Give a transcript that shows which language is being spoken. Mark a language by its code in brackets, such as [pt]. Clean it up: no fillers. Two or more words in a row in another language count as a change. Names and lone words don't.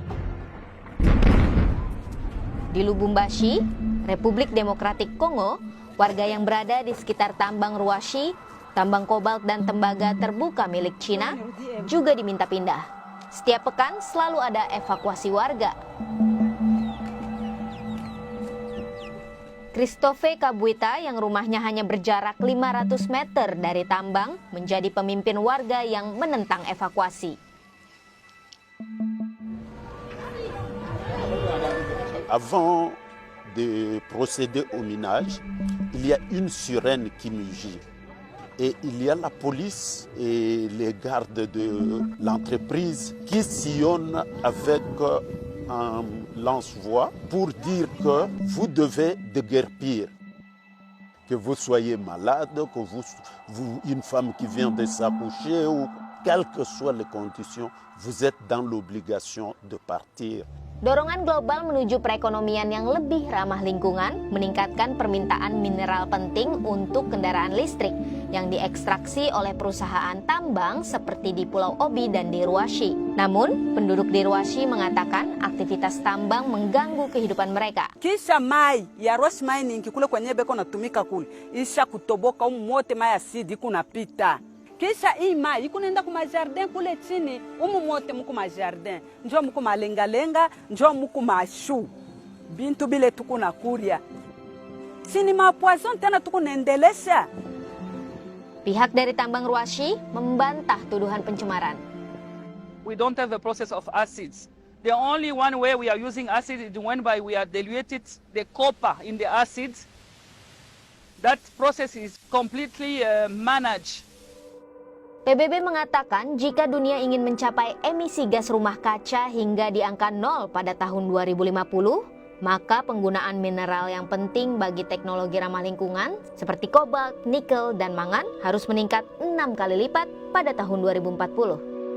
[id] Di Lubumbashi, Republik Demokratik Kongo, warga yang berada di sekitar tambang Ruashi, tambang kobalt dan tembaga terbuka milik Cina, juga diminta pindah. Setiap pekan selalu ada evakuasi warga. Christophe Kabuita yang rumahnya hanya berjarak 500 meter dari tambang menjadi pemimpin warga yang menentang evakuasi. [fr] Avant de procéder au minage, il y a une sirène qui mugit. Et il y a la police et les gardes de l'entreprise qui sillonnent avec un lance-voix pour dire que vous devez déguerpir. Que vous soyez malade, que vous une femme qui vient de s'accoucher ou quelles que soient les conditions, vous êtes dans l'obligation de partir. [id] Dorongan global menuju perekonomian yang lebih ramah lingkungan meningkatkan permintaan mineral penting untuk kendaraan listrik yang diekstraksi oleh perusahaan tambang seperti di Pulau Obi dan di Ruashi. Namun, penduduk di Ruashi mengatakan aktivitas tambang mengganggu kehidupan mereka. [sw] Kisha mai ya Ruashi mining kule kwenye beko natumika kule isha kutoboka mote mai asidi kunapita. Kisha hii mai ikunaenda kuma jardin kule chini, mote muku ma jardin, njoo muku malenga-lenga, njoo muku mashu. Bintu bile tukuna kuria. Sini mapoison tena tukunaendelesha. [id] Pihak dari tambang Ruashi membantah tuduhan pencemaran. [en] We don't have a process of acids. The only one way we are using acid is when we are diluted the copper in the acids. That process is completely managed. [id] PBB mengatakan jika dunia ingin mencapai emisi gas rumah kaca hingga di angka 0 pada tahun 2050, maka penggunaan mineral yang penting bagi teknologi ramah lingkungan seperti kobalt, nikel, dan mangan harus meningkat 6 kali lipat pada tahun 2040.